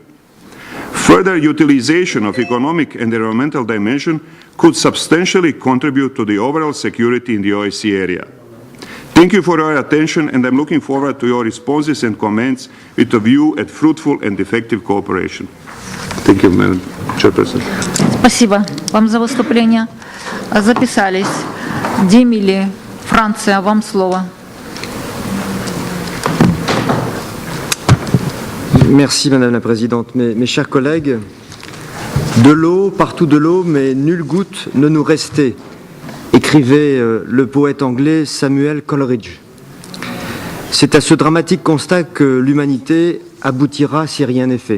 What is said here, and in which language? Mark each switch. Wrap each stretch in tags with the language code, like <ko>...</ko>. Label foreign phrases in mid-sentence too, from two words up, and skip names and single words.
<en>Further utilization of economic and environmental dimension could substantially contribute to the overall security in the OSCE area. Thank you for your attention, and I'm looking forward to your responses and comments with a view at fruitful and effective cooperation. Thank you, Madam Chairperson.</en> <ru>Спасибо вам за выступление. Записались. Демили, Франция, вам слово.</ru> <fr>Merci Madame la Présidente. Mes chers collègues, de l'eau, partout de l'eau, mais nulle goutte ne nous restait, écrivait le poète anglais Samuel Coleridge. C'est à ce dramatique constat que l'humanité aboutira si rien n'est fait.</fr>